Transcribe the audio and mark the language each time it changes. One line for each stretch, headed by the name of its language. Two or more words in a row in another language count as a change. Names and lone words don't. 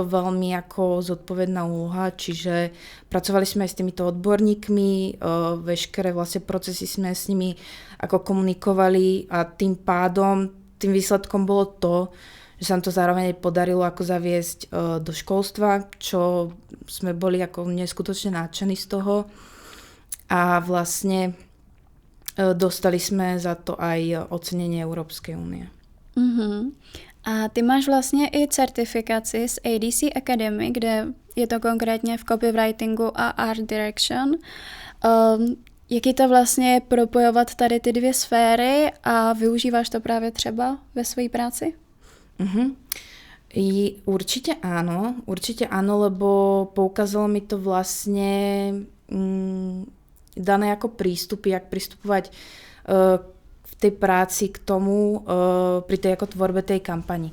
Slovak: veľmi ako zodpovedná úloha, čiže pracovali sme aj s týmito odborníkmi, veškeré vlastne procesy sme s nimi ako komunikovali a tým pádom, tým výsledkom bolo to, že sa nám to zároveň podarilo ako zaviesť do školstva, čo sme boli ako neskutočne nadšení z toho a vlastne dostali sme za to aj ocenenie Európskej únie. Uh-huh.
Czech: A ty máš vlastně i certifikaci z ADC Academy, kde je to konkrétně v copywritingu a
English: art direction.
Czech: Jaký to vlastně propojovat tady ty 2 sféry a využíváš to právě třeba ve své práci? Uh-huh.
Slovak: Určite áno, lebo poukázalo mi to vlastne dané ako prístupy, jak pristupovať v tej práci k tomu pri tej ako tvorbe tej kampani.